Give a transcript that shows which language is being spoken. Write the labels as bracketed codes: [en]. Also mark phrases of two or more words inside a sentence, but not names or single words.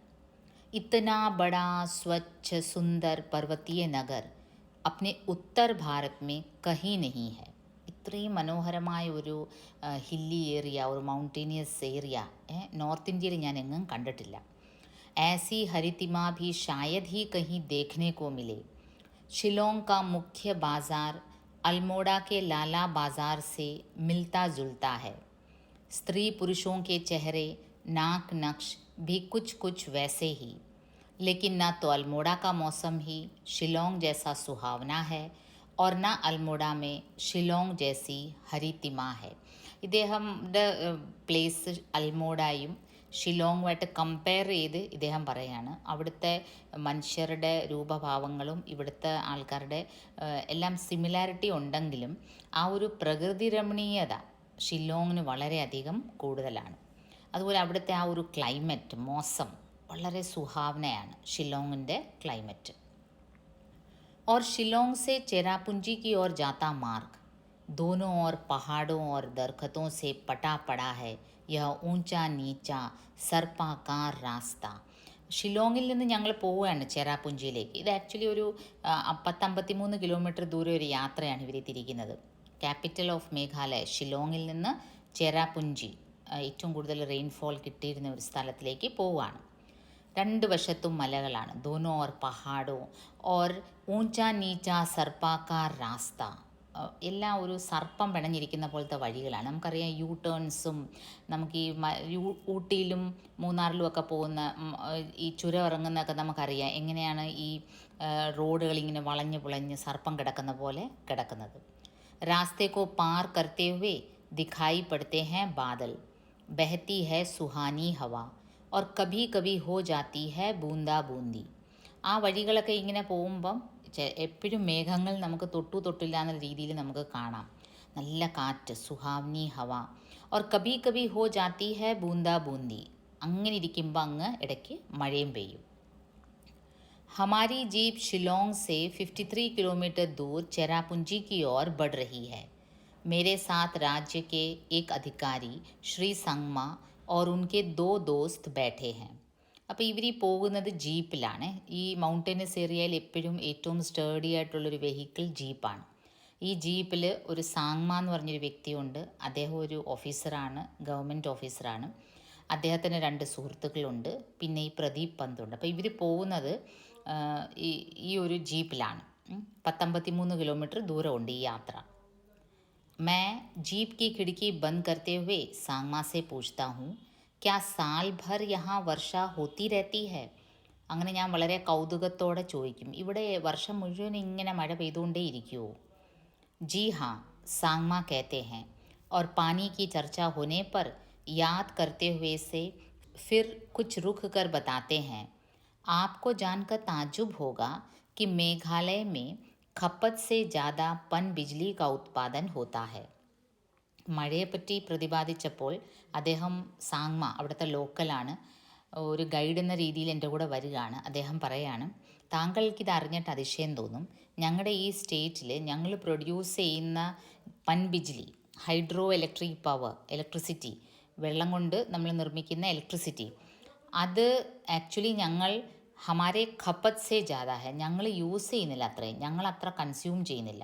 [hi] इतना बड़ा स्वच्छ सुंदर पर्वतीय नगर अपने उत्तर भारत में कहीं नहीं है. [ml] ഇത്രയും മനോഹരമായ ഒരു ഹില്ലി ഏരിയ, ഒരു മൗണ്ടേനിയസ് ഏരിയ നോർത്ത് ഇന്ത്യയിൽ ഞാൻ എങ്ങും കണ്ടിട്ടില്ല. [hi] ऐसी हरितिमा भी शायद ही कहीं देखने को मिले। शिलोंग का मुख्य बाज़ार अल्मोड़ा के लाला बाज़ार से मिलता जुलता है। स्त्री पुरुषों के चेहरे, नाक नक्श भी कुछ कुछ वैसे ही। लेकिन ना तो अल्मोड़ा का मौसम ही शिलोंग जैसा सुहावना है और ना अल्मोड़ा में शिलोंग जैसी ഹരിതിമ है. [ml] ഇദ്ദേഹത്തിൻ്റെ പ്ലേസ് അൽമോഡായും ഷിലോങ്ങുമായിട്ട് കമ്പയർ ചെയ്ത് ഇദ്ദേഹം പറയാണ് അവിടുത്തെ മനുഷ്യരുടെ രൂപഭാവങ്ങളും ഇവിടുത്തെ ആൾക്കാരുടെ എല്ലാം സിമിലാരിറ്റി ഉണ്ടെങ്കിലും ആ ഒരു പ്രകൃതി രമണീയത ഷില്ലോങ്ങിന് വളരെയധികം കൂടുതലാണ്. അതുപോലെ അവിടുത്തെ ആ ഒരു ക്ലൈമറ്റ് മോസം വളരെ സുഹാവനയാണ് ഷില്ലോങ്ങിൻ്റെ ക്ലൈമറ്റ്. [hi] और शिलोंग से चेरापूंजी की ओर जाता मार्ग दोनों ओर पहाड़ों और दरख्तों से पटा पड़ा है. यह ऊंचा नीचा सर्पाकार रास्ता. [ml] ഷിലോങ്ങിൽ നിന്ന് ഞങ്ങൾ പോവുകയാണ് ചെറാപുഞ്ചിയിലേക്ക്. ഇത് ആക്ച്വലി ഒരു 53 കിലോമീറ്റർ ദൂരെ ഒരു യാത്രയാണ് ഇവർ തിരിക്കുന്നത്. [en] capital of Meghalaya [ml] ഷിലോങ്ങിൽ നിന്ന് ചെറാപുഞ്ചി, ഏറ്റവും കൂടുതൽ റെയിൻഫോൾ കിട്ടിയിരുന്ന ഒരു സ്ഥലത്തിലേക്ക് പോവുകയാണ്. രണ്ട് വശത്തും മലകളാണ്. [hi] दोनों ओर पहाड़ों और ऊँचा नीचा सर्पाकार रास्ता. [ml] എല്ലാം ഒരു സർപ്പം പിണഞ്ഞിരിക്കുന്ന പോലത്തെ വഴികളാണ്. നമുക്കറിയാം യു ടേൺസും നമുക്ക് ഈ ഊട്ടിയിലും മൂന്നാറിലും ഒക്കെ പോകുന്ന ഈ ചുരം ഇറങ്ങുന്നതൊക്കെ നമുക്കറിയാം എങ്ങനെയാണ് ഈ റോഡുകളിങ്ങനെ വളഞ്ഞ് പുളഞ്ഞ് സർപ്പം കിടക്കുന്ന പോലെ കിടക്കുന്നത്. [hi] रास्ते को पार करते हुए दिखाई पड़ते हैं बादल, बहती है सुहानी हवा और कभी कभी हो जाती है बूंदा बूंदी. [ml] ആ വഴികളൊക്കെ ഇങ്ങനെ പോകുമ്പം എപ്പോഴും മേഘങ്ങൾ നമുക്ക് തൊട്ടില്ല എന്ന രീതിയിൽ നമുക്ക് കാണാം. നല്ല കാറ്റ്, [hi] सुहावनी हवा, और कभी कभी हो जाती है बूंदा बूंदी. [ml] അങ്ങനെ ഇരിക്കുമ്പോൾ അങ്ങ് ഇടയ്ക്ക് മഴയും പെയ്യും. [hi] हमारी जीप शिलोंग से 53 किलोमीटर दूर चेरापूंजी की ओर बढ़ रही है. मेरे साथ राज्य के एक अधिकारी श्री संगमा और उनके 2 दोस्त बैठे हैं. [ml] അപ്പോൾ ഇവർ ഈ പോകുന്നത് ജീപ്പിലാണ്. ഈ മൗണ്ടനസ് ഏരിയയിൽ എപ്പോഴും ഏറ്റവും സ്റ്റേഡി ആയിട്ടുള്ളൊരു വെഹിക്കിൾ ജീപ്പാണ്. ഈ ജീപ്പിൽ ഒരു സാങ്മ എന്ന് പറഞ്ഞൊരു വ്യക്തിയുണ്ട്. അദ്ദേഹം ഒരു ഓഫീസറാണ്, ഗവൺമെൻറ് ഓഫീസറാണ്. അദ്ദേഹത്തിന് 2 സുഹൃത്തുക്കളുണ്ട്. പിന്നെ ഈ പ്രദീപ് പന്തുണ്ട്. അപ്പോൾ ഇവർ പോകുന്നത് ഈ ഒരു ജീപ്പിലാണ്. 53 കിലോമീറ്റർ ദൂരമുണ്ട് ഈ യാത്ര. [hi] मैं जीप की खिड़की बंद करते हुए सांगमा से पूछता हूँ, क्या साल भर यहाँ वर्षा होती रहती है? [ml] അങ്ങനെ ഞാൻ വളരെ കൗതുകത്തോടെ ചോദിക്കും, ഇവിടെ വർഷം മുഴുവൻ ഇങ്ങനെ മഴ പെയ്തുകൊണ്ടേ ഇരിക്കുമോ? [hi] जी हाँ, सांगमा कहते हैं और पानी की चर्चा होने पर याद करते हुए से फिर कुछ रुक कर बताते हैं. आपको जानकर ताज्जुब होगा कि मेघालय में खपत से ज़्यादा पन बिजली का उत्पादन होता है. [ml] മഴയെപ്പറ്റി പ്രതിപാദിച്ചപ്പോൾ അദ്ദേഹം സാങ്മ, അവിടുത്തെ ലോക്കലാണ്, ഒരു ഗൈഡ് എന്ന രീതിയിൽ എൻ്റെ കൂടെ വരികയാണ്. അദ്ദേഹം പറയാണ്, താങ്കൾക്കിത് അറിഞ്ഞിട്ട് അതിശയം തോന്നും, ഞങ്ങളുടെ ഈ സ്റ്റേറ്റിൽ ഞങ്ങൾ പ്രൊഡ്യൂസ് ചെയ്യുന്ന [hi] पन बिजली, [en] hydro electric power, [ml] ഇലക്ട്രിസിറ്റി, വെള്ളം കൊണ്ട് നമ്മൾ നിർമ്മിക്കുന്ന ഇലക്ട്രിസിറ്റി, അത് ആക്ച്വലി ഞങ്ങൾ [hi] हमारे खपत से ज़्यादा है, [ml] ഞങ്ങൾ യൂസ് ചെയ്യുന്നില്ല അത്രയും, ഞങ്ങൾ അത്ര കൺസ്യൂം ചെയ്യുന്നില്ല.